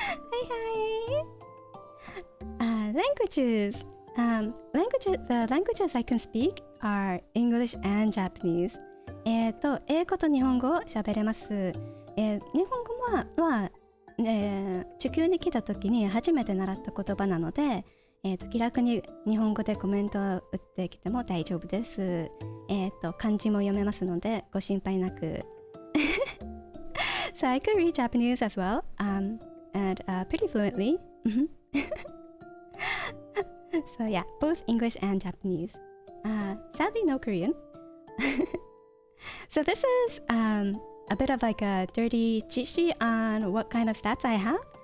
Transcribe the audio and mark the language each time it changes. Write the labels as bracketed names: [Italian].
[English] Hi. Languages. The languages I can speak are English and Japanese. [Japanese] 英語と日本語を喋れます。日本語は地球に来た時に初めて習った言葉なので、気楽に日本語でコメントを打ってきても大丈夫です。漢字も読めますのでご心配なく。 [English] So I could read Japanese as well, and pretty fluently. So yeah, both English and Japanese. Sadly, no Korean. So this is a bit of like a dirty cheat sheet on what kind of stats I have.